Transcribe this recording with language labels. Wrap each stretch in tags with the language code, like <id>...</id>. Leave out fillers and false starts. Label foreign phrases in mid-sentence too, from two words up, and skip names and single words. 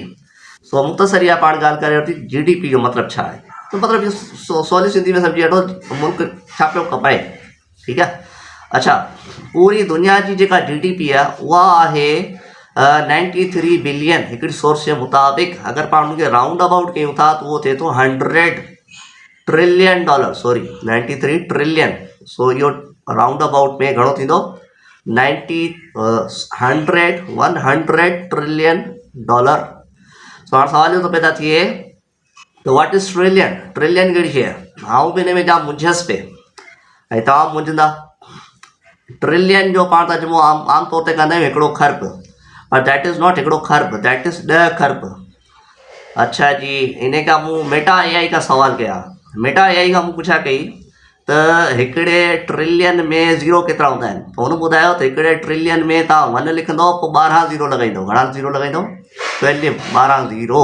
<sd>सो मुख़्तसर इहा पाण ॻाल्हि करे वरिती GDP जो मतिलबु छा आहे। त मतिलबु सवली सिंधी में सम्झी वठो मुल्क छा पियो कमाए। ठीकु आहे। अच्छा, पूरी दुनिया जी जेका GDP आहे उहा आहे 93 बिलियन। हिकिड़ी सोर्स जे मुताबिक़ अगरि पाण उनखे</sd> <en>round about</en> <sd>कयूं था त उहो थिए थो $100 ट्रिलियन। सॉरी, 93 ट्रिलियन। सो इहो</sd> <en>round about</en> <sd>में घणो थींदो?</sd> <en>100 trillion dollar.</en> <sd>सो हाणे सवाल इहो थो पैदा थिए त</sd> <en>what is trillion?</en> <sd>ट्रिलियन कहिड़ी शइ आहे? आउं बि हिन में जाम मुंझसि पे ऐं तव्हां मुंझंदा। ट्रिलियन जो पाण तर्जुमो आम तौर ते कंदा आहियूं हिकिड़ो खर्ब, पर</sd> <en>that is not</en> <sd>हिकिड़ो खर्ब,</sd> <en>that is 10</en> <sd>खर्ब। अच्छा जी, इन खां मूं मेटा AI खां सवाल कया। मेटा AI खां मूं पुछा कई त हिकिड़े ट्रिलियन में ज़ीरो केतिरा हूंदा आहिनि। त हुन ॿुधायो त हिकिड़े ट्रिलियन में तव्हां 1 लिखंदव, पोइ 12 ज़ीरो लॻाईंदव। घणा ज़ीरो लॻाईंदव? 12 ज़ीरो।</sd>